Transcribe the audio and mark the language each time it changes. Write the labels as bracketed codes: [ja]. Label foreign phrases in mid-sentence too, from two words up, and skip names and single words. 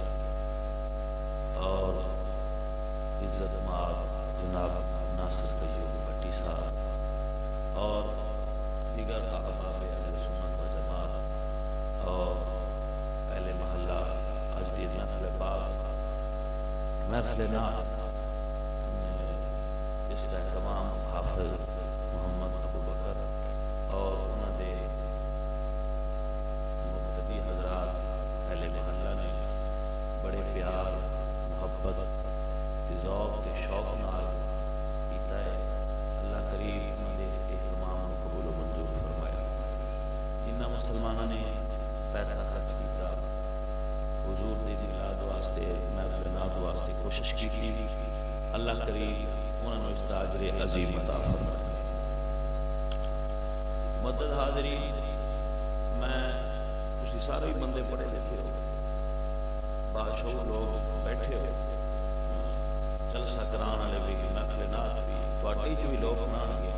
[ur] اور عزت مآب جناب ناصر قیوم بھٹی صاحب اور دیگر احباب اہل سنت و جماعت اور اہل محلہ [pa] آج دی [ur] محفل پاک محفل نعت اس کا اہتمام حافظ محمد ابو بکر اور انہوں نے [pa] مقتدی حضرات اہل محلہ نے بڑے پیار محبت ذوق کے شوق نال کیتا ہے. [ur] اللہ کریم انہوں نے اس اہتمام کو قبول و منظور فرمایا. [pa] جنہ مسلمانوں نے پیسہ خرچ کیتا حضور دی میلاد واسطے محفل نعت واسطے کوشش کی اللہ کریم انہوں نے اس اجر عظیم عطا فرمائے. مدد حاضرین میں تسی سارے ہی بندے پڑھے لکھے ہو باشعور لوگ بیٹھے ہو جلسہ کران والے بھی محفل نعت بھی تواڈے جو بھی لوگ سنان گے.